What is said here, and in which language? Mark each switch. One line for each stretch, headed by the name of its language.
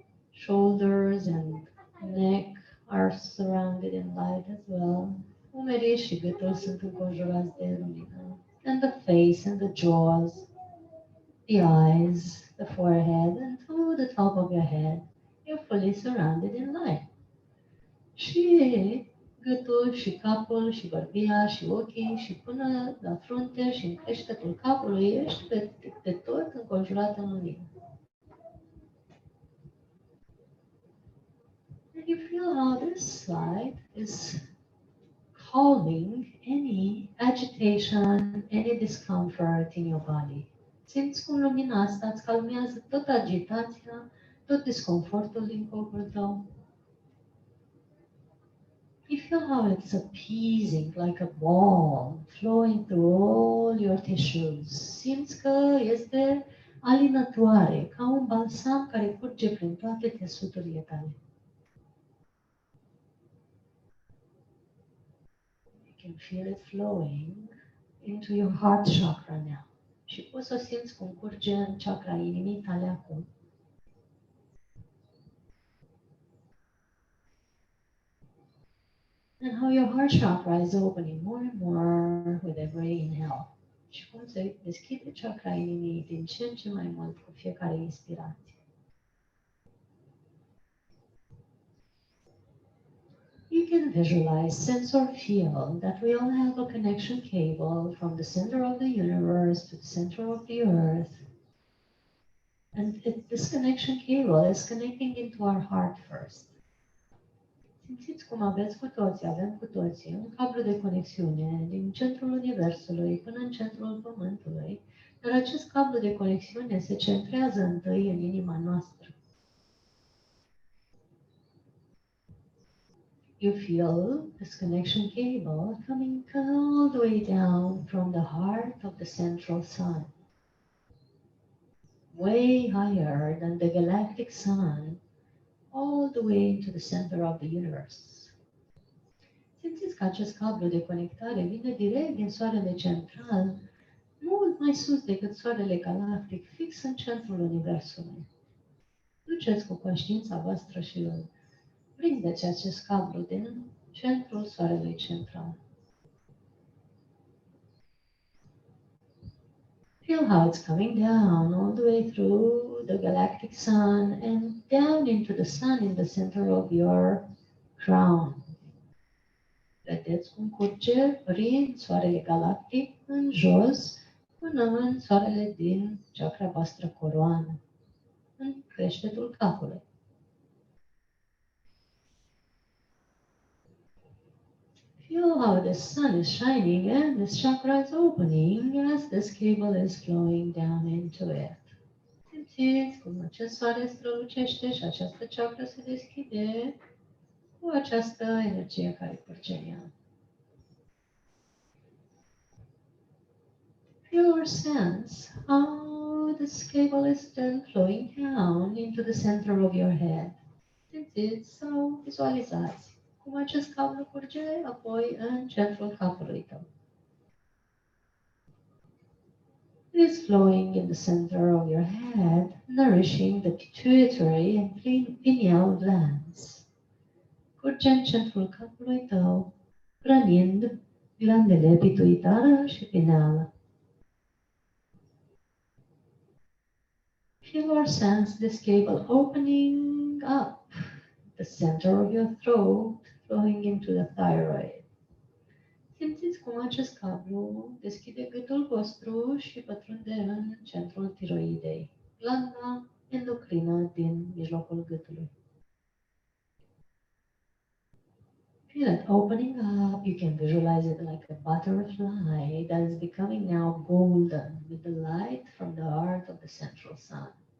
English: Shoulders and neck are surrounded in light as well.
Romanian: Umerii și gâtul sunt înconjurați de lumină.
English: And the face and the jaws, the eyes, the forehead, and to the top of your head, you're fully surrounded in light.
Romanian: Și gâtul și capul și bărbia și ochii și până la frunte și în creștetul capului ești de tot înconjurat în lumină.
English: And you feel how this light is calming any agitation, any discomfort in your body.
Romanian: Simți cum lumina asta îți calmează tot agitația, tot disconfortul din corpul tău.
English: You feel how it's appeasing, like a balm flowing through all your tissues.
Romanian: Simți că este alinătoare, ca un balsam care curge prin toate tesuturile tale.
English: You can feel it flowing into your heart chakra now.
Romanian: Și poți să simți cum curge în chakra inimii tale acum.
English: And how your heart chakra is opening more and more with every inhale.
Romanian: Și cum se deschide chakra inimii din ce în ce mai mult cu fiecare inspirație.
English: You can visualize, sense or feel that we all have a connection cable from the center of the universe to the center of the earth. And this connection cable is connecting into our heart first.
Romanian: Simțiți cum avem cu toții un cablu de conexiune din centrul Universului până în centrul Pământului, dar acest cablu de conexiune se centrează întâi în inima noastră.
English: You feel this connection cable coming all the way down from the heart of the central sun, way higher than the galactic sun, all the way into the center of the universe.
Romanian: Simțiți că acest cablu de conectare vine direct din soarele central, mult mai sus decât soarele galactic, fix în centrul Universului. Duceți cu conștiința voastră și îl prindeți acest cablu din centrul soarelui central.
English: Feel how it's coming down all the way through the galactic sun and down into the sun in the center of your crown.
Romanian: Vedeți cum curge prin soarele galactic în jos până în soarele din chakra voastră coroană, în creștetul capului.
English: Feel how the sun is shining and this chakra is opening as this cable is flowing down into it.
Romanian: Simțiți cum acest soare strălucește și această chakra se deschide cu această energie care curge în ea.
English: Feel or sense how this cable is then flowing down into the center of your head.
Romanian: Simțiți sau vizualizați cum acest cablu curge apoi în centrul capului tău.
English: It is flowing in the center of your head, nourishing the pituitary and pineal glands.
Romanian: Curge în centrul capului tău, hrănind glandele pituitară și pineală.
English: Feel or sense this cable opening up the center of your throat, flowing into the thyroid.
Romanian: Simțiți cum acest cablu deschide gâtul vostru și pătrunde în centrul tiroidei, glanda endocrină din mijlocul gâtului.
English: Feel it opening up. You can visualize it like a butterfly that is becoming now golden with the light from the heart of the central sun.